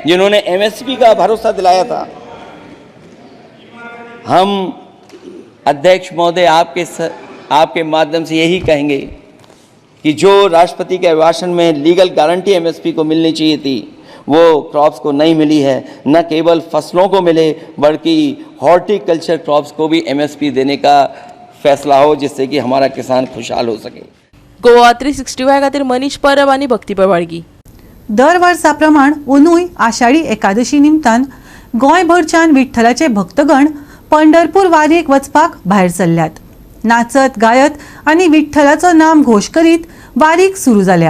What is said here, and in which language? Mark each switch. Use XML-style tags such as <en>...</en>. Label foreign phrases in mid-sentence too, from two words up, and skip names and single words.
<hi>जिन्होंने MSP का भरोसा दिलाया था, हम अध्यक्ष महोदय आपके माध्यम से यही कहेंगे कि जो राष्ट्रपति के अभिभाषण में</hi> <en>legal guarantee</en> <hi>MSP को मिलनी चाहिए थी, वो क्रॉप्स को नहीं मिली है. न केवल फसलों को मिले बल्कि</hi> <en>horticulture crops</en> <hi>को भी MSP देने का फैसला हो, जिससे कि हमारा किसान खुशहाल हो सके.</hi> <kok>गोवा 365 खातीर मनीष परब आनी भक्ती पवाळगी. दर वर्सा प्रमाण अंदूय आषाढी एकादशी निमतान गोंयभरच्यान विठ्ठलाचे भक्तगण पंढरपूर वारीक वचपाक भायर सरल्यात. नाचत गायत आनी विठ्ठलाचो नाम घोश करीत वारीक सुरू जाल्या.</kok>